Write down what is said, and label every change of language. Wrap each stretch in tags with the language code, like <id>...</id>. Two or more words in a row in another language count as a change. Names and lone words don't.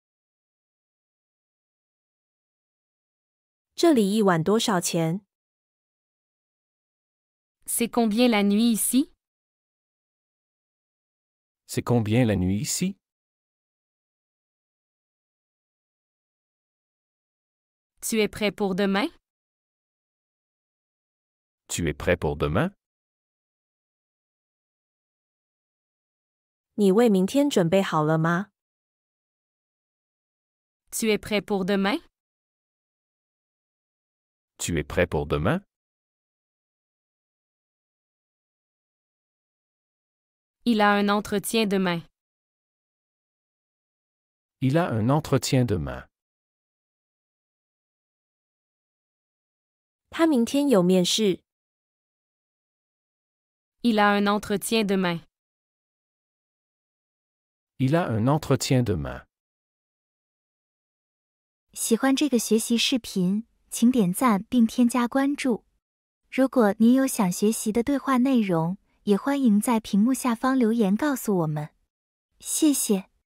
<zh>这里一晚多少钱？</zh> <fr>C'est combien la nuit ici? C'est combien la nuit ici? Tu es prêt pour demain? Tu es prêt pour demain?</fr> <zh>你为明天准备好了吗？</zh> <fr>Tu es prêt pour demain? Tu es prêt pour demain? Il a un entretien demain. Il a un entretien demain.</fr> <zh>他明天有面试。</zh> <fr>Il a un entretien demain. Il a un entretien demain.</fr> <zh>喜欢这个学习视频，请点赞并添加关注。如果您有想学习的对话内容，也欢迎在屏幕下方留言告诉我们。谢谢。</zh>